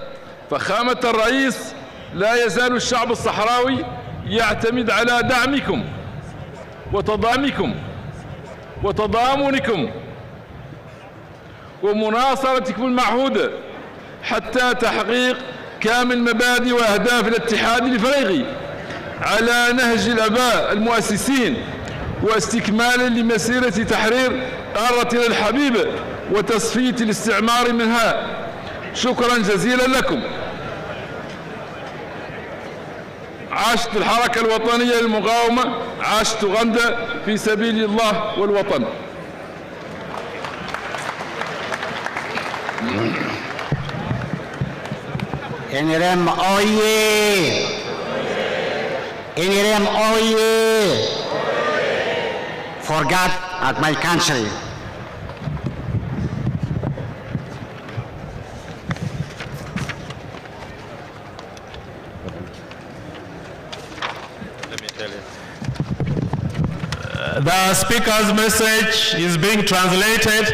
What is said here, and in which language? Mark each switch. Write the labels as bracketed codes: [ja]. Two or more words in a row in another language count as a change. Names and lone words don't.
[ar] فخامة الرئيس لا يزال الشعب الصحراوي يعتمد على دعمكم وتضامنكم وتضامنكم ومناصرتكم المعهودة حتى تحقيق كامل مبادئ وأهداف الاتحاد الإفريقي على نهج الآباء المؤسسين واستكمالا لمسيرة تحرير قارتنا الحبيبة وتصفية الاستعمار منها. شكرا جزيلا لكم. عاشت الحركة الوطنية للمقاومة، عاشت أوغندا في سبيل الله والوطن. [lg] NRM oye! NRM oye! [en] For God and my country. The speaker's message is being translated.